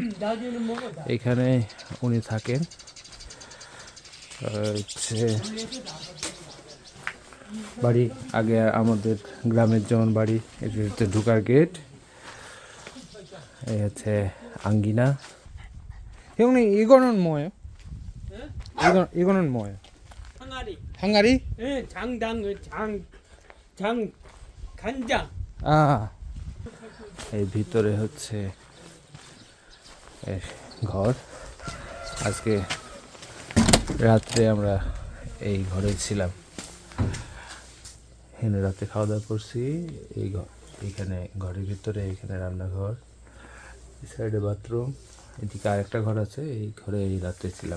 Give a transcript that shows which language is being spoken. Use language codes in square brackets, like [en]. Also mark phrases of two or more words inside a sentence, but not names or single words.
[bn] এইখানে উনি থাকেন। হচ্ছে বাড়ি আগে আমাদের গ্রামের যেমন বাড়ি, এটা হচ্ছে ঢুকার গেট, এই হচ্ছে আঙ্গিনা। [ko] 형님 이거는 뭐예요? 이거는 뭐예요? 항아리. 항아리? 예, 장 간장. [bn] এই ভিতরে হচ্ছে ঘর। আজকে রাত্রে আমরা এই ঘরে ছিলাম, এখানে রাতে খাওয়া দাওয়া করছি। এইখানে ঘরের ভিতরে এখানে রান্নাঘর, এই সাইডে বাথরুম, এদিকে আরেকটা ঘর আছে, এই ঘরে এই রাত্রে ছিলাম।